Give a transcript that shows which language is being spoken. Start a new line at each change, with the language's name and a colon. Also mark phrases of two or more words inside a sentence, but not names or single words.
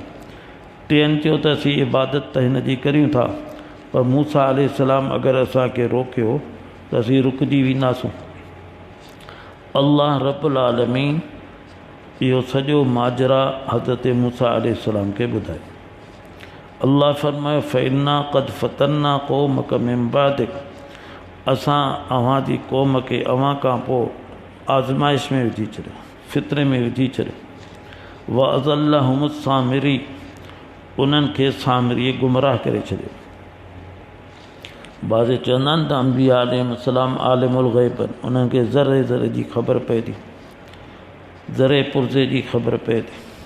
Sindhi: टियनि चयो त असीं इबादत त हिन जी करियूं था, पर मूसा अलैहिस्सलाम अगरि असांखे रोकियो त असीं रुकिजी वेंदासूं। अल्लाह
Arabic: رب العالمين
Sindhi: इहो सॼो माजरा हज़रत मूसा अलैहिस्सलाम खे ॿुधायो। अल्लाह फरमायो
Arabic: فإنا قد فتنا قومك من بعدك,
Sindhi: असां अव्हां जी क़ौम खे अव्हां खां पोइ आज़माइश में विझी छॾियो। फितरे में विझी छॾियो।
Arabic: وأضلهم سامري,
Sindhi: उन्हनि खे सामिरीअ गुमराह करे छॾियो। बाज़े चवंदा आहिनि त अंबिया अलैहिस्सलाम
Arabic: عالم الغيب
Sindhi: आहिनि, उन्हनि खे ज़रे ज़रे जी ख़बर पए थी, ज़रे पुर्ज़े जी ख़बर पए थी।